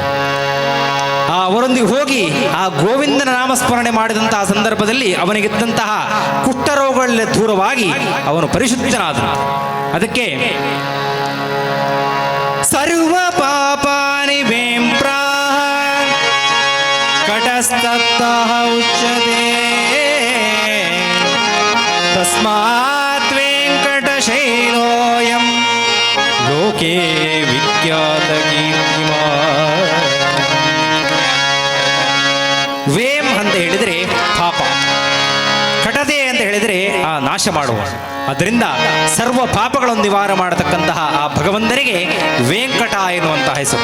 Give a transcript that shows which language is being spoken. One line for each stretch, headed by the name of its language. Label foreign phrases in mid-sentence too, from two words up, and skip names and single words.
Kannada: ಅವರೊಂದಿಗೆ ಹೋಗಿ ಆ ಗೋವಿಂದನ ನಾಮಸ್ಮರಣೆ ಮಾಡಿದಂತಹ ಸಂದರ್ಭದಲ್ಲಿ ಅವನಿಗಿದ್ದಂತಹ ಕುಷ್ಠರೋಗಗಳಲ್ಲಿ ದೂರವಾಗಿ ಅವನು ಪರಿಶುದ್ಧನಾದನು.
Sanskrit: ಅದಕ್ಕೆ ಸರ್ವ ಪಾಪಾನಿ ವೇಂಪ್ರಾಹ ಕಟಸ್ತಪ್ತಃ ಉಚ್ಯತೆ ತಸ್ಮಾತ್ ವೆಂಕಟಶೈಲೋಯಂ ಲೋಕೆ ವಿಖ್ಯಾತ ಕೀರ್ತಿಮಾನ್.
Kannada: ವೇಂ ಅಂತ ಹೇಳಿದರೆ ಪಾಪ, ಕಟತೆ ಅಂತ ಹೇಳಿದರೆ ಆ ನಾಶ ಮಾಡುವ. ಅದರಿಂದ ಸರ್ವ ಪಾಪಗಳನ್ನು ನಿವಾರ ಮಾಡತಕ್ಕಂತಹ ಆ ಭಗವಂತನಿಗೆ ವೆಂಕಟ ಎನ್ನುವಂತಹ ಹೆಸರು.